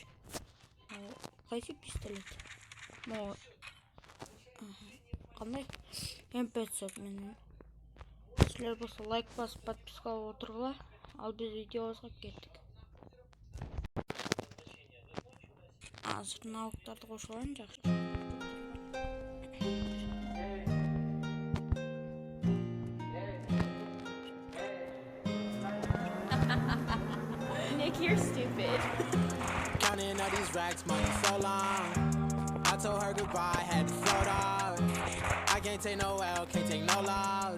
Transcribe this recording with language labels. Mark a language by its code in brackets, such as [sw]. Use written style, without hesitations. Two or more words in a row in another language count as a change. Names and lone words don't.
[ky] Кайсы пистолет? Могу кандай? М500 менен. Силер болсо лайк басып, подписка болуп отургула. Ал биз видеобузга кеттик. Азыр навыктарды кошуп алайын, жакшы. [en] Nick, you're stupid. Counting all these racks, money so long. I told her goodbye, had to float off. I can't take no L, can't take no loss.